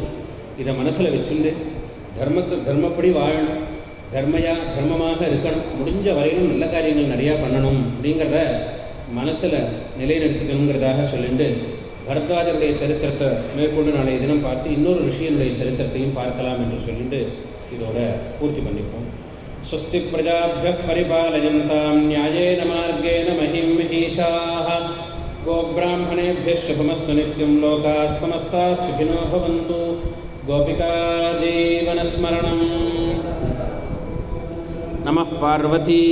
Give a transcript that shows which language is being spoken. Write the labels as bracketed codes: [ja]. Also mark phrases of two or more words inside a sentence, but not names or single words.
[ta] இதை மனசில் வச்சுட்டு தர்மப்படி வாழணும், தர்மமாக இருக்கணும், முடிஞ்ச வரையிலும் நல்ல காரியங்கள் நிறையா பண்ணணும் அப்படிங்கிறத மனசில் நிலைநிறுத்திக்கணுங்கிறதாக சொல்லிட்டு பரத்வாஜருடைய சரித்திரத்தை மேற்கொண்டு நாளைய தினம் பார்த்து இன்னொரு ரிஷியனுடைய சரித்திரத்தையும் பார்க்கலாம் என்று சொல்லிட்டு இதோட பூர்த்தி பண்ணிப்போம். [sa] स्वस्ति प्रजाभ्यः परिपालयन्तां न्यायेन मार्गेण महीं महीषाः गोब्राह्मणेभ्यः शुभमस्तु नित्यं लोकाः समस्ताः सुखिनो भवन्तु. गोपिका जीवनस्मरणं. नमः पार्वतीपतये.